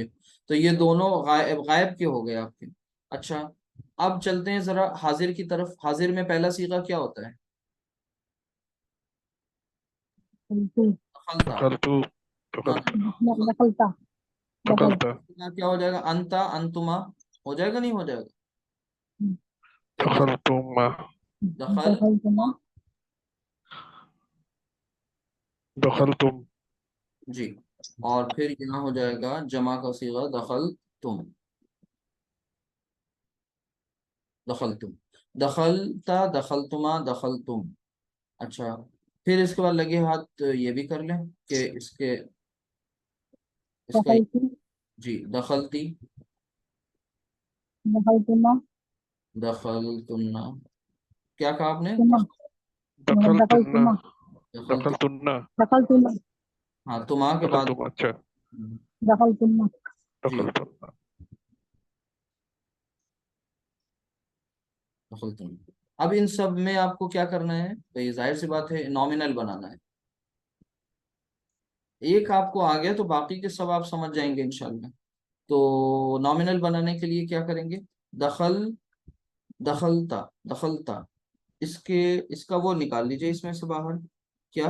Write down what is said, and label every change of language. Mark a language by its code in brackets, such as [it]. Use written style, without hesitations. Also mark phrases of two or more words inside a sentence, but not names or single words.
[ur] تو یہ دونوں غائب کے ہو گئے آپ کے. اچھا، اب چلتے ہیں ذرا حاضر کی طرف. حاضر میں پہلا صیغہ کیا ہوتا ہے؟ [ar] دخلتا. دخلت [ur] نہ، [ar] دخلتا دخلت [ur] کیا ہو جائے گا؟ [ar] انتا انتما [ur] ہو جائے گا، نہیں ہو جائے گا؟ تو [ar] دخلتما دخل دخلتما دخلتم [ur] جی. اور پھر یہاں ہو جائے گا جمع کا صیغہ دخل تم. [ar] دخل تم، دخلتا دخلتما دخلتم. [ur] اچھا، پھر اس کے بعد لگے ہاتھ یہ بھی کر لیں کہ اس کا [ar] دخلتی جی. دخلتی، دخلتما دخلتنا، کیا کہا آپ نے؟ دخلتن دخلتم. دخلتن دخلتما [ur] ہاں، تما کے بعد [ar] دخلتم اچھا دخلتما [ur] جی [ar] دخلتن دخلتم. [ur] اب ان سب میں آپ کو کیا کرنا ہے؟ بھئی ظاہر سی بات ہے، نامنل بنانا ہے. ایک آپ کو آ گیا تو باقی کے سب آپ سمجھ جائیں گے انشاءاللہ. تو نامنل بنانے کے لیے کیا کریں گے؟ [ar] دخل، دخلتا، دخلتا، [ur] اس کا وہ نکال لیجئے اس میں سے باہر، کیا؟